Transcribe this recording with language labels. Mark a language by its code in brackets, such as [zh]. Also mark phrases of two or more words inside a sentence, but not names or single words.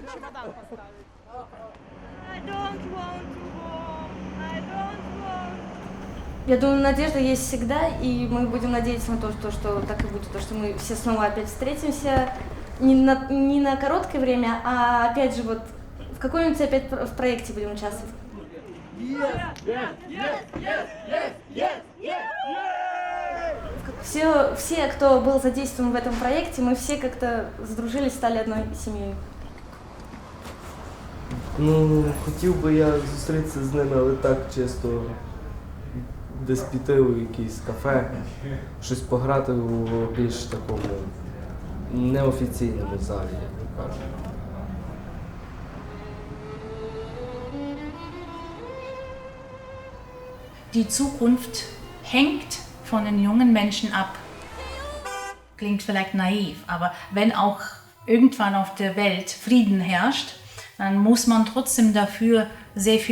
[ru] Я думаю, надежда есть всегда, и мы будем надеяться на то, что так и будет, то, что мы все снова опять встретимся не на короткое время, а опять же вот в какой-нибудь опять в проекте будем участвовать. Все, кто был задействован в этом проекте, мы все как-то сдружились, стали одной семьей. [uk] Ну, хотів би я зустрітися з ними, але так чисто десь піти у якийсь кафе, щось пограти у більш такому неофіційному залі, як ви кажете. [de] Die Zukunft hängt von den jungen Menschen ab. Klingt vielleicht naiv, aber wenn auch irgendwann auf der Welt Frieden herrscht, dann muss man trotzdem dafür sehr viel tun.